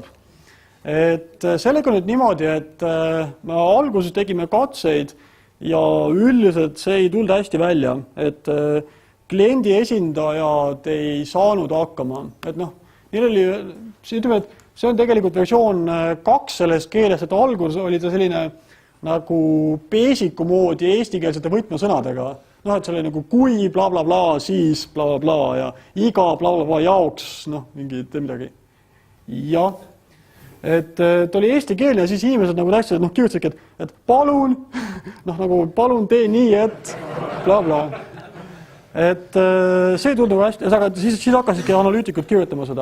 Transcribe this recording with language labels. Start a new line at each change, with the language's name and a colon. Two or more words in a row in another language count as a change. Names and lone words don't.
Estonian: Et sellega nüüd niimoodi, et me alguses tegime katseid ja üldiselt see ei tulnud hästi välja, et kliendi esindajad ei saanud hakkama. Et neil oli, see on tegelikult versioon 2 sellest keeles, et alguses oli ta selline nagu basicu moodi eestikeelsete võtmesõnadega. Et see oli nagu kui bla bla bla, siis bla bla bla ja iga bla bla bla jaoks, midagi. Jah, et ta oli eesti keelne ja siis inimesed nagu tähtsid, kirjutasidki, et palun, nagu palun tee nii, et bla bla. Et see tundub hästi, aga siis hakkasidki analüütikud kirjutama seda.